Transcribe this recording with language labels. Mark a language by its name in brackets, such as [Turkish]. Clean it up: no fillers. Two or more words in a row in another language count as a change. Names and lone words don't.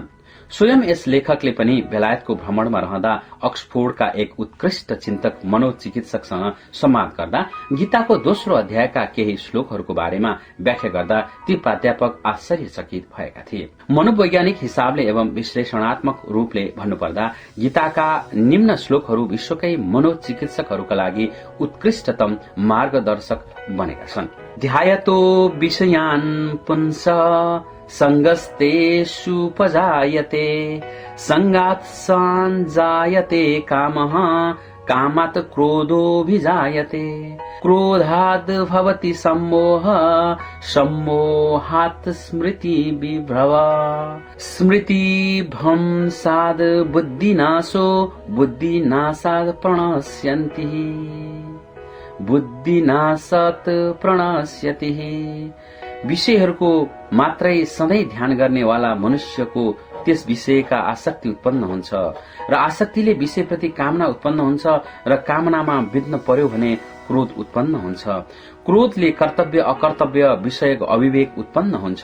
[Nepali] स्वयं यस लेखकले पनि बेलायतको भ्रमणमा रहँदा अक्सफोर्डका एक उत्कृष्ट चिन्तक मनोचिकित्सकसँग संवाद गर्दा गीताको दोस्रो अध्यायका केही श्लोकहरूको बारेमा व्याख्या गर्दा ती प्राध्यापक आश्चर्यचकित भएका थिए। मनोवैज्ञानिक हिसाबले एवं विश्लेषणात्मक रूपले भन्नुपर्दा गीताका निम्न श्लोकहरू विश्वकै मनोचिकित्सकहरूका लागि उत्कृष्टतम मार्गदर्शक बनेका छन्। [Sanskrit] ध्यायतो विषयान् पुंस सङ्गस्तेषुपजायते सङ्गात् सञ्जायते कामः कामात् क्रोधोऽभिजायते क्रोधाद् भवति सम्मोह सम्मोहात् स्मृति विभ्रव स्मृतिभ्रंशाद् बुद्धिनाशो बुद्धिनाशात् प्रणश्यन्ति बुद्धिनाशात् प्रणश्यति। [Nepali] विषयहरूको मात्रै सधैँ ध्यान गर्नेवाला मनुष्यको त्यस विषयका आसक्ति उत्पन्न हुन्छ र आसक्तिले विषयप्रति कामना उत्पन्न हुन्छ र कामनामा बित्न पर्यो भने क्रोध उत्पन्न हुन्छ। क्रोधले कर्तव्य अकर्तव्य विषयको अविवेक उत्पन्न हुन्छ।